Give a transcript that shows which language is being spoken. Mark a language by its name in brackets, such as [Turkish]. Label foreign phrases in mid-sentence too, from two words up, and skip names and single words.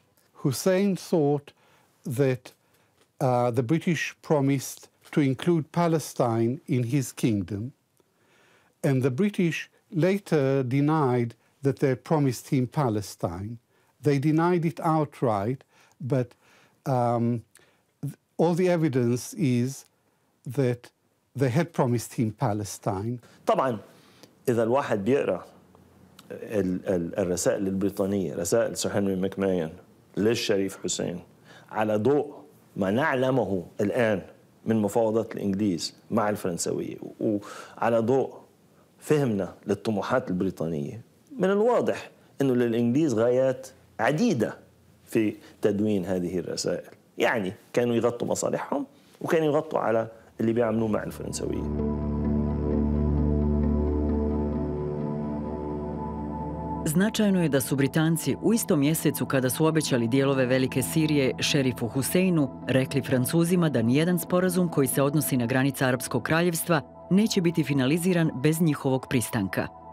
[English] Hussein thought that the British promised to include Palestine in his kingdom, and the British later denied that they promised him Palestine. They denied it outright, but all the evidence is that they had promised him Palestine. [Arabic] طبعا إذا الواحد بيقرأ الرسائل البريطانية، رسائل سير هنري ماكماين للشريف حسين، على ضوء ما نعلمه الآن من مفاوضات الإنجليز مع الفرنسوية، وعلى ضوء فهمنا للطموحات البريطانية، من الواضح أنه للإنجليز غايات عديدة في تدوين هذه الرسائل. يعني كانوا يغطوا مصالحهم وكانوا يغطوا على اللي بيعملوه مع الفرنسوية. [Bosnian] Značajno je da su Britanci u istom mjesecu kada su obećali dijelove Velike Sirije šerifu Huseinu rekli Francuzima da nijedan sporazum koji se odnosi na granice Arapskog kraljevstva neće biti finaliziran bez njihovog pristanka.